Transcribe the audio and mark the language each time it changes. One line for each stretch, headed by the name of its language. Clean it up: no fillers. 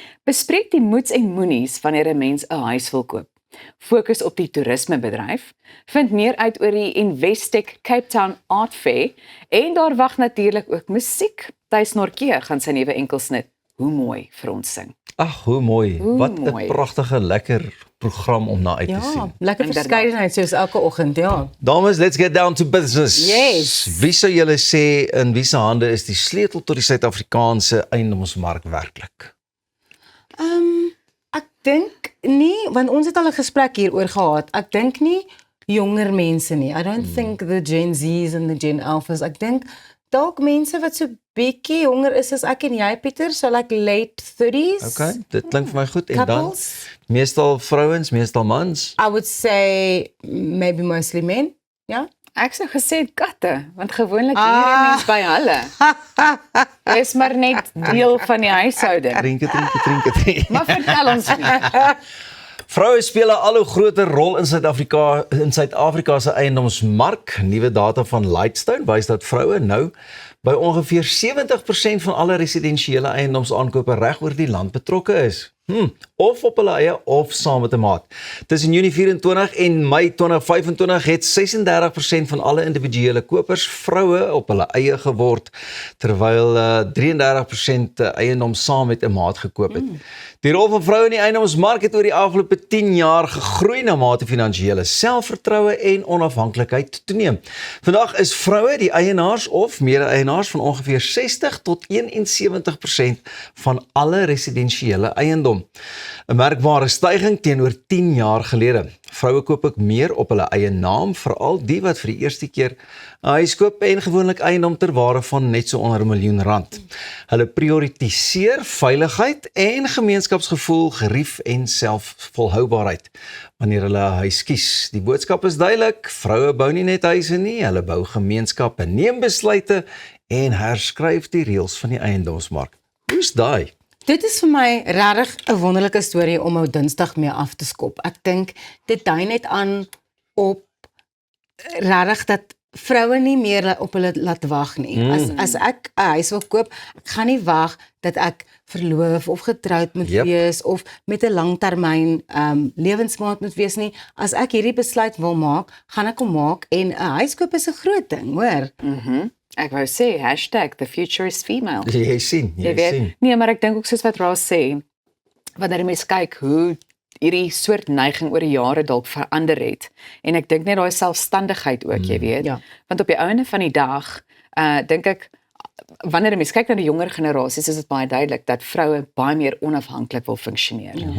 Afrikaans: Bespreek die moets en moenies wanneer 'n mens 'n huis wil koop. Fokus op die toerismebedryf. Vind meer uit oor die Investec Cape Town Art Fair en daar wag natuurlik ook musiek. Thys Nortjie gaan sy nuwe enkelsnit Hoe mooi vir ons sing. Ag, hoe mooi. Hoe Wat 'n mooi. pragtige lekker program om na uit te Ja, sien. lekker Inderdaad. verskeidenheid soos elke oggend, ja.
English: Dames, let's get down to business. Yes.
Afrikaans: Wie sou julle sê in wie se hande is die sleutel tot die Suid-Afrikaanse eiendomsmark werklik? Ek dink nie, want ons het al 'n gesprek hieroor gehad. Ek dink nie jonger mense nie.
English: I don't think the Gen Z's and the Gen Alphas.
Afrikaans: Ek dink dalk mense wat so bietjie jonger is as ek en jy, Pieter, so like late 30s. Okay, dit klink vir my goed. En dan Couples. meestal vrouens, meestal mans.
English: I would say maybe mostly men.
Afrikaans: Ja. Ek sou gesê katte, want gewoonlik hier 'n mens by hulle. Is maar net deel van die huishouding. Drinke. Maar vertel ons nie. Vroue speel 'n al hoe groter rol in Suid-Afrika se eiendomsmark. Nuwe data van Lightstone wys dat vroue nou by ongeveer 70% van alle residensiële eiendomsaankope reg oor die land betrokke is. Of op hulle eie of saam met 'n maat. Tussen Junie 24 en Mei 2025 het 36% van alle individuele kopers vroue op hulle eie geword, terwyl 33% eiendom saam met 'n maat gekoop het. Die rol van vroue in die eiendomsmark het oor die afgelope 10 jaar gegroei na mate finansiële selfvertroue en onafhanklikheid toeneem. Vandag is vroue die eienaars of mede-eienaars van ongeveer 60 tot 71% van alle residensiële eiendom. 'n merkbare styging teenoor 10 jaar gelede. Vroue koop ook meer op hulle eie naam, veral die wat vir die eerste keer 'n huis koop en gewoonlik eiendom ter waarde van net so onder R1 miljoen. Hulle prioritiseer veiligheid en gemeenskapsgevoel, gerief en selfvolhoubaarheid wanneer hulle 'n huis kies. Die boodskap is duidelik: vroue bou nie net huise nie, hulle bou gemeenskappe, neem besluite en herskryf die reëls van die eiendomsmark. Hoe's daai? Dit is vir my regtig 'n wonderlike storie om ou Dinsdag mee af te skop. Ek dink dit dui net aan op regtig dat vroue nie meer op hulle laat wag nie. As ek 'n huis wil koop, ek gaan nie wag dat ek verloof of getroud moet wees of met 'n langtermyn lewensmaat moet wees nie. As ek hierdie besluit wil maak, gaan ek hom maak en 'n huis koop is 'n groot ding, hoor. Ek wou sê #
English: the future is female.
Afrikaans: Jy sien. Nee, maar ek dink ook soos wat Ross sê, wanneer jy mens kyk hoe hierdie soort neiging oor die jare dalk verander het. En ek dink net daai selfstandigheid ook, jy weet. Ja. Want op die einde van die dag, dink ek, wanneer jy mens kyk na die jonger generasies, is dit baie duidelik dat vroue baie meer onafhanklik wil funksioneer.